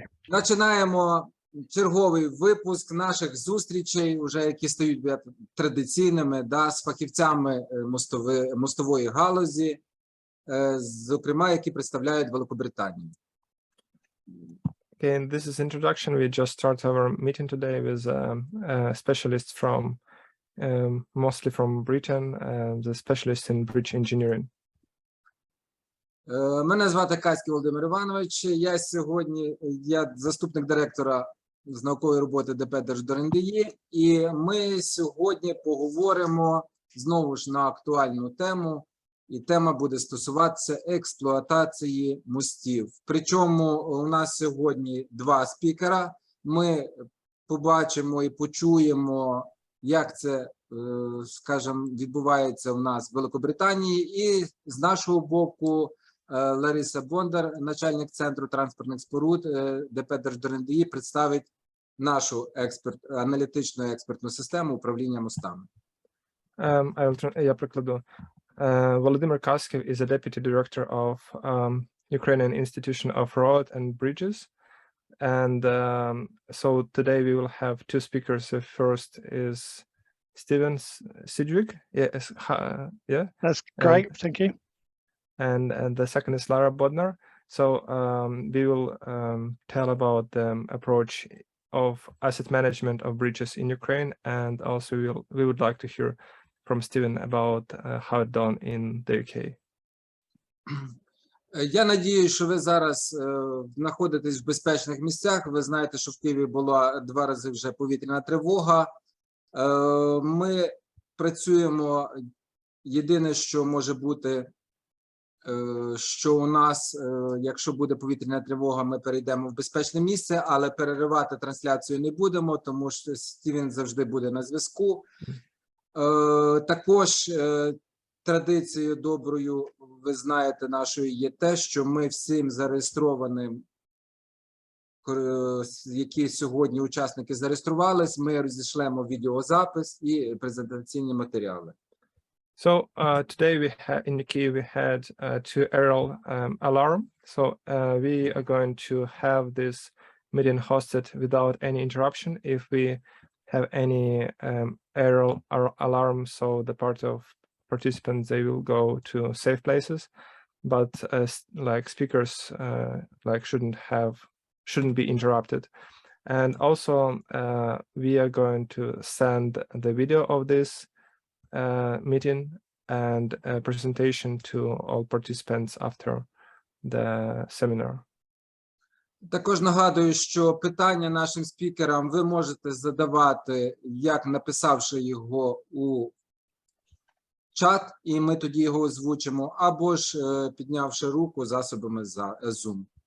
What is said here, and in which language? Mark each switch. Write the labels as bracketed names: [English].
[Ukrainian] Починаємо черговий випуск наших зустрічей, уже які стають традиційними, з фахівцями мостової галузі, зокрема, які представляють Великобританію. [English] Okay, and this is introduction. We just start our meeting today with specialists from mostly from Britain, the specialists in bridge engineering. [Ukrainian] Мене звати Каський Володимир Іванович. Я заступник директора з наукової роботи ДП Держдор-НДІ, і ми сьогодні поговоримо знову ж на актуальну тему, і тема буде стосуватися експлуатації мостів. Причому у нас сьогодні два спікера. Ми побачимо і почуємо, як це, скажімо, відбувається у нас в Великобританії, і з нашого боку Лариса Бондар, начальник Центру транспортних споруд ДП Держдор-НДІ, представить нашу аналітичну експертну систему управління мостами. Я прикладу. [English] Volodymyr Kaskiv is a deputy director of Ukrainian Institution of Road and Bridges. And so today we will have two speakers. The first is Stívен Sіджвік. Yes, yeah. That's great, thank you. And the second is Lara Bodnar. So we will tell about the approach of asset management of bridges in Ukraine, and also we would like to hear from Stívен about how it's done in the UK. [Ukrainian] Я надію, що ви зараз знаходитесь в безпечних місцях. Ви знаєте, що в Києві була 2 рази вже повітряна тривога. Ми працюємо, єдине, що може бути, що у нас, якщо буде повітряна тривога, ми перейдемо в безпечне місце, але переривати трансляцію не будемо, тому що Стівен завжди буде на зв'язку. Також традицією доброю, ви знаєте, нашою є те, що ми всім зареєстрованим, які сьогодні учасники зареєструвались, ми розійшлемо відеозапис і презентаційні матеріали. [English] So today in the key we had 2 aerial alarm. So we are going to have this meeting hosted without any interruption. If we have any aerial alarm, so the part of participants, they will go to safe places, but like speakers shouldn't be interrupted. And also we are going to send the video of this meeting and a presentation to all participants after the seminar. [Ukrainian] Також нагадую, що питання нашим спікерам ви можете задавати, як написавши його у чат, і ми тоді його озвучимо, або ж піднявши руку засобами Zoom.